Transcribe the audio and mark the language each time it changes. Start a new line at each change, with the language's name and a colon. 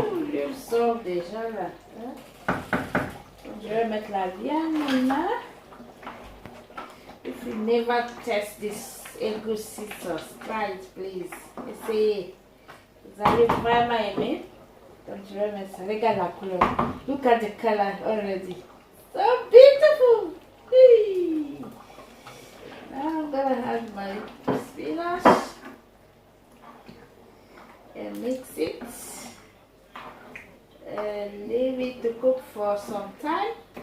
French: L'huile sort déjà là. Je vais mettre la viande maintenant.
English: If you never test this egusi sauce, try it please.
French: Essayez. Vous allez vraiment aimer. Donc je vais mettre ça. Regarde la couleur.
English: Look at the color already. So beautiful. Hey. Now I'm gonna add my spinach and mix it and leave it to cook for some time.